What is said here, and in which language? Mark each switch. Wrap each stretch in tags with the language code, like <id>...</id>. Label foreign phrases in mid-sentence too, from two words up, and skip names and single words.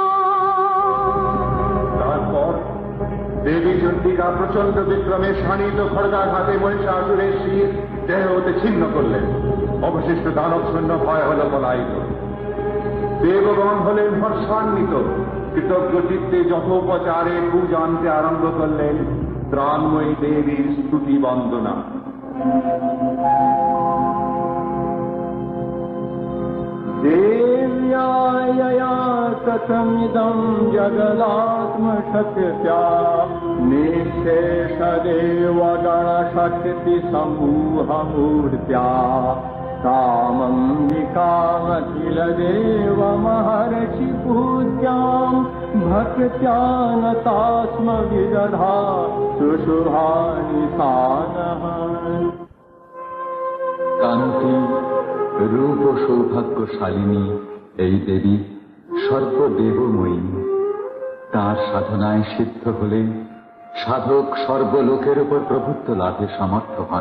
<bn>তারপর দেবী চণ্ডিকা প্রচন্ড বিক্রমে শানিত খড়গাঘাতে মহিষাসুরের শির দেহ হতে ছিন্ন করলেন। অবশিষ্ট দানব সৈন্য ভয় হল পলায়িত। দেবগণ হলেন হর্ষান্বিত, কৃতজ্ঞ চিত্তে যথোপচারে পূজা আনতে আরম্ভ করলেন ত্রাণময়ী দেবীর স্তুতি বন্দনা।</bn> <sa>देव्यायया कथमिदं जगदात्मशक्त्या निःशेषदेवगणशक्तिसमूहमूर्त्या कामम्बिकामखिलदेवमहर्षि पूज्यां भक्त्या नता स्म विदधा सुशुभानि सानः।</sa> <bn>কান্তি রূপ ও সৌভাগ্যশালিনী এই দেবী সর্বদেবময়ী। তার সাধনায় সিদ্ধ হলে সাধক সর্বলোকের উপর প্রভুত্ব লাভে সমর্থ হন।</bn>